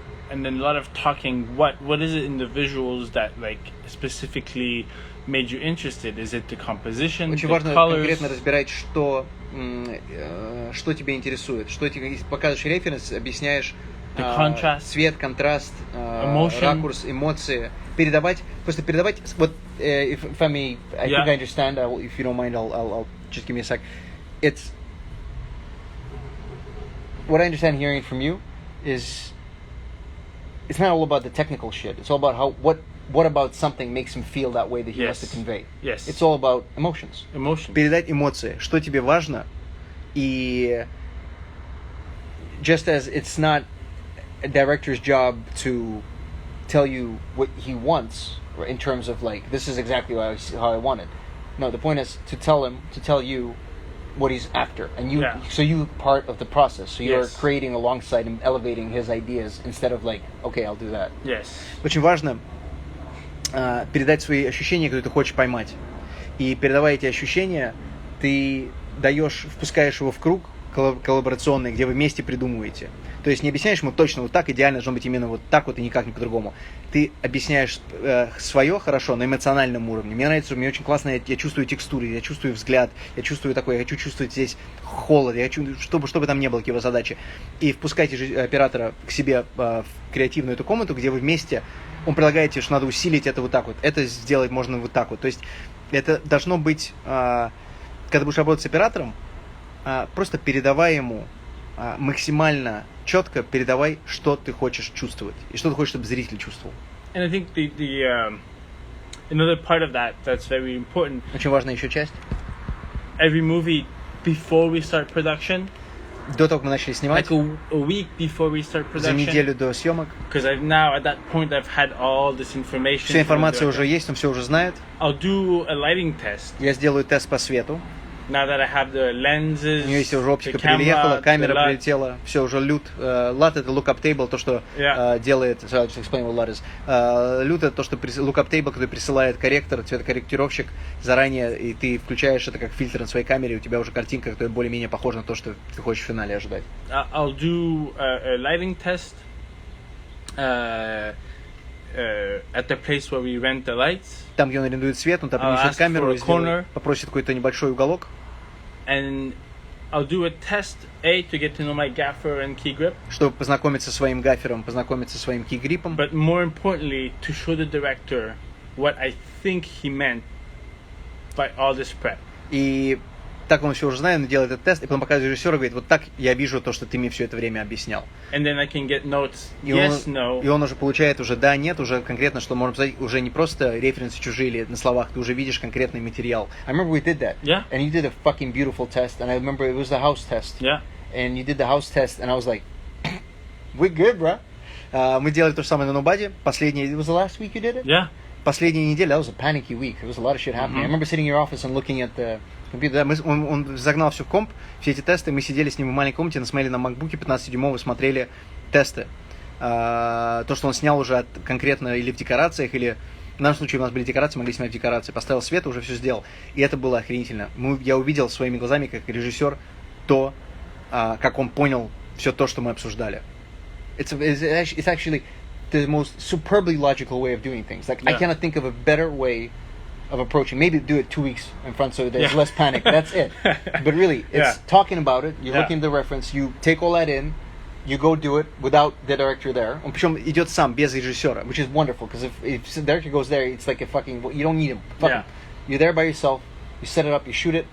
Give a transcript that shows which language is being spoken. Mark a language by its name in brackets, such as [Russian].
[English] And then a lot of talking. What is it in the visuals that like specifically made you interested? Is it the composition, [Russian] Очень важно [English] colors? [Russian] конкретно разбирать, что тебя интересует. Что тебе, если показываешь референс, объясняешь цвет, контраст, ракурс, эмоции. Просто передавать. Вот, [English] if I may, I think I understand. If you don't mind, I'll just give me a sec. It's what I understand hearing from you is it's not all about the technical shit. It's all about what about something makes him feel that way that he wants to convey. Yes. It's all about emotions. [Russian] Передать эмоции, что тебе важно, и [English] just as it's not a director's job to tell you what he wants in terms of like, this is exactly how I want it. No, the point is to tell you what he's after, and so you part of the process. So you're creating alongside him, elevating his ideas instead of like, okay, I'll do that. Yes. [Russian] Очень важно передать свои ощущения, которые ты хочешь поймать. И передавая эти ощущения, ты впускаешь его в круг коллаборационный, где вы вместе придумываете. То есть не объясняешь ему точно вот так, идеально должно быть именно вот так вот и никак не по-другому. Ты объясняешь свое хорошо на эмоциональном уровне. Мне нравится, мне очень классно, я чувствую текстуры, я чувствую взгляд, я чувствую такое, я хочу чувствовать здесь холод, я хочу, чтобы там не было его задачи. И впускайте оператора к себе в креативную эту комнату, где вы вместе, он предлагает тебе, что надо усилить это вот так вот, это сделать можно вот так вот. То есть это должно быть, когда будешь работать с оператором, просто передавай ему максимально четко передавай, что ты хочешь чувствовать и что ты хочешь, чтобы зритель чувствовал. [English] And I think the another part of that's very important. [Russian] Очень важная еще часть. [English] Every movie before we start production. [Russian] До того, как мы начали снимать. [English] Like a week before we start production. [Russian] За неделю до съемок. [English] Because now at that point I've had all this information. [Russian] Вся информация уже есть, он все уже знает. [English] I'll do a lighting test. [Russian] Я сделаю тест по свету. [English] Now that I have the lenses, [Russian] у нее есть уже оптика переехала, камера прилетела, все уже LUT. LUT это lookup table, то, что делает, [English] so I'll just explain what LUT is. [Russian] LUT это то, что lookup table, который присылает корректор, цветокорректировщик заранее, и ты включаешь это как фильтр на своей камере, и у тебя уже картинка, которая более-менее похожа на то, что ты хочешь в финале ожидать. [English] I'll do a lighting test at the place where we rent the lights. [Russian] Там, где он арендует свет, он там принесет камеру и попросит какой-то небольшой уголок. [English] And I'll do a test to get to know my gaffer and key grip. [Russian] Чтобы познакомиться со своим гафером, познакомиться со своим key grip'ом. [English] But more importantly, to show the director what I think he meant by all this prep. [Russian] И так он все уже знает, он делает этот тест, и потом показывает режиссеру, говорит, вот так я вижу то, что ты мне все это время объяснял. [English] And then I can get notes, yes, no. [Russian] И он уже получает уже да, нет, уже конкретно, что можно сказать, уже не просто референсы чужие или на словах, ты уже видишь конкретный материал. [English] I remember we did that. Yeah. And you did a fucking beautiful test, and I remember it was the house test. Yeah. And you did the house test, and I was like, we're good, bro. [Russian] Мы делали то же самое на Nobody. [English] It was the last week you did it? Yeah. [Russian] Последняя неделя, [English] that was a panicky week. There was a lot of shit happening. I remember sitting in your office and looking at the computer. [Russian] Он загнал все в комп, все эти тесты. Мы сидели с ним в маленькой комнате, смотрели на макбуке 15-дюймовые, смотрели тесты. То, что он снял уже конкретно или в декорациях, или в нашем случае у нас были декорации, могли снимать в декорации. Поставил свет, уже все сделал. И это было охренительно. Я увидел своими глазами, как режиссер, то, как он понял все то, что мы обсуждали. [English] It's actually the most superbly logical way of doing things. Like, I cannot think of a better way of approaching. Maybe do it 2 weeks in front so there's less panic. That's it. But really, it's talking about it. You're looking at the reference. You take all that in. You go do it without the director there. [Russian] Он причем идет сам, без режиссера, [English] which is wonderful, because if the director goes there, it's like a fucking, you don't need him. You're there by yourself. You set it up. You shoot it.